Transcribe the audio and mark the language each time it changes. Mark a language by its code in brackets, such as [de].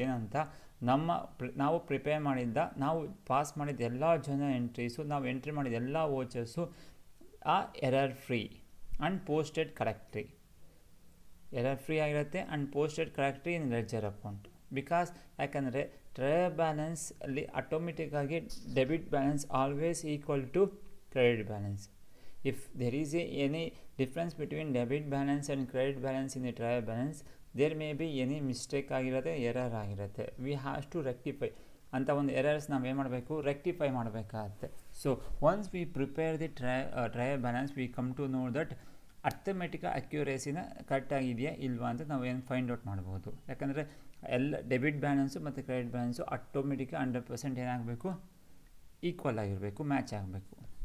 [kn] ಏನಂತ, ನಾವು ಪ್ರಿಪೇರ್ ಮಾಡಿದ್ದ, ನಾವು ಪಾಸ್ ಮಾಡಿದ ಎಲ್ಲ ಎಂಟ್ರೀಸು, ನಾವು ಎಂಟ್ರಿ ಮಾಡಿದ ಎಲ್ಲ ವೋಚರ್ಸು ಆ error free [en] And posted correctly, error free ಆಗಿರುತ್ತೆ and posted correctly in ledger account. Because ಯಾಕಂದರೆ trial balance ಅಲ್ಲಿ ಆಟೋಮೆಟಿಕ್ಕಾಗಿ debit balance always equal to credit balance. If there is any difference between debit balance and credit balance in the trial balance, there may be any mistake [kn] ಆಗಿರುತ್ತೆ, error ಆಗಿರುತ್ತೆ. [en] we have to rectify [kn] ಅಂತ ಒಂದು errors ನಾವು ಏನು ಮಾಡಬೇಕು? Rectify ಮಾಡಬೇಕಾಗತ್ತೆ. [en] once we prepare the trial balance we come to know that [kn] arithmetic ಅಕ್ಯುರೇಸಿನ ಕರೆಕ್ಟಾಗಿದೆಯಾ ಇಲ್ವಾ ಅಂತ ನಾವು ಏನು ಫೈಂಡ್ ಔಟ್ ಮಾಡ್ಬೋದು. ಯಾಕಂದರೆ ಎಲ್ಲ ಡೆಬಿಟ್ ಬ್ಯಾಲೆನ್ಸು ಮತ್ತು ಕ್ರೆಡಿಟ್ ಬ್ಯಾಲೆನ್ಸು ಆಟೋಮೆಟಿಕ್ 100% ಏನಾಗಬೇಕು, ಈಕ್ವಲ್ ಆಗಿರಬೇಕು, ಮ್ಯಾಚ್ ಆಗಬೇಕು.